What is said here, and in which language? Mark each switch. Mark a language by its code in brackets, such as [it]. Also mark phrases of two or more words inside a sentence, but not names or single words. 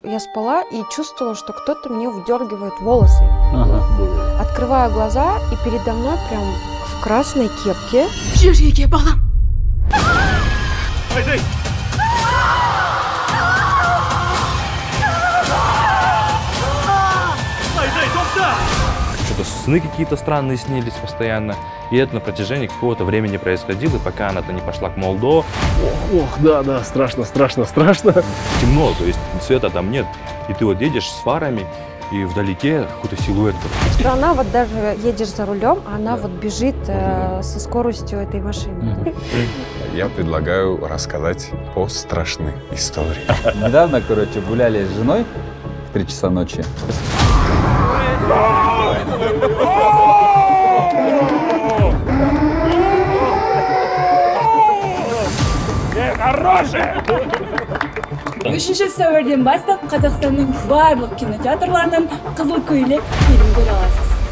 [ru] я спала и чувствовала, что кто-то мне вдергивает волосы. Открываю глаза, и передо мной прям в красной кепке. [kk] Жүрегі балам. [ru] Что-то сны какие-то странные снились постоянно. И это на протяжении какого-то времени происходило, пока она-то не пошла к Молдо. Ох, да, страшно. Темно, то есть света там нет. И ты вот едешь с фарами, и вдалеке какой-то силуэт. Что она вот даже едешь за рулем, а она вот бежит со скоростью этой машины. Я предлагаю рассказать по страшной истории. Недавно, короче, гуляли с женой в 3 часа ночи. [kk] Үшінші сәуірден бастап Қазақстанның барлық кинотеатрларынан Қызыл көйлек фильм көре аласыз.